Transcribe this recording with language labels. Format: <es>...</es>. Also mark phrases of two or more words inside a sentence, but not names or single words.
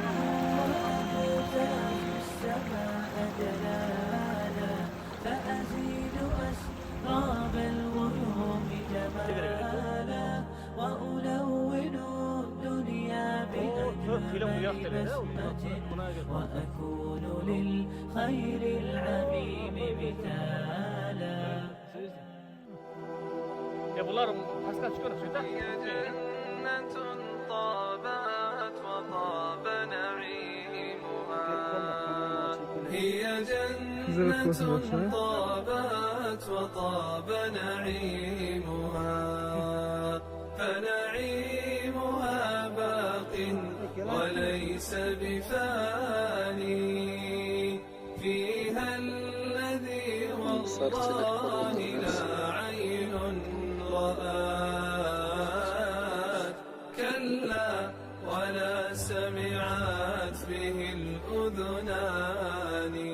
<ar>أجتاز السماء جلالا فأزيد أسراب الغيوم جمالا وألون الدنيا بأجمل بسمة وأكون للخير العميم مثالا</ar> <tr>Ya bunlar pascal çıkıyor. Söyle.</tr> <ar>جنة طابت وطاب نعيمها هي جنة طابت وطاب نعيمها فنعيمها باق وليس بفاني فيها الذي والله لا عين رآت كلا ولا سمعت به الأذنان</ar>